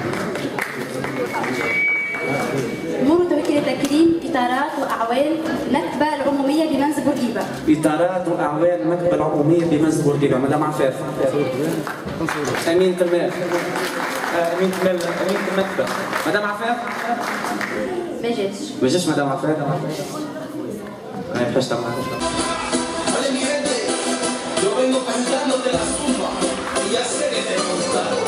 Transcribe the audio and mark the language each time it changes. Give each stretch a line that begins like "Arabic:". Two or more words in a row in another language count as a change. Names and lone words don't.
Arabic: نور توكيل التكريم اطارات واعوان مكتبه العموميه بمنزل بورقيبه. اطارات واعوان مكتبه العموميه بمنزل بورقيبه، مدام عفاف. امين تمام. امين المكتب. مدام عفاف؟ ما جاتش. ما جاتش مدام عفاف؟ ما يبقاش تمام.
Spanish: Yo vengo cantándote la zumba y ya sé que te gusta.